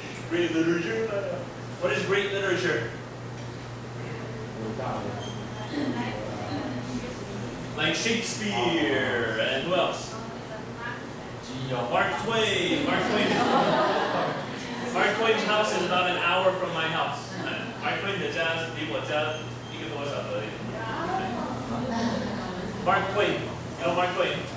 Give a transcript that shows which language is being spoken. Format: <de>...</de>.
<en>Great literature by heart. What is great literature? Like Shakespeare and who else? Mark Twain. Mark Twain's house is about an hour from my house.</en> <zh>Mark Twain 的家离我家1个多小时而已。</zh> <en>Mark Twain, you know Mark Twain?</en>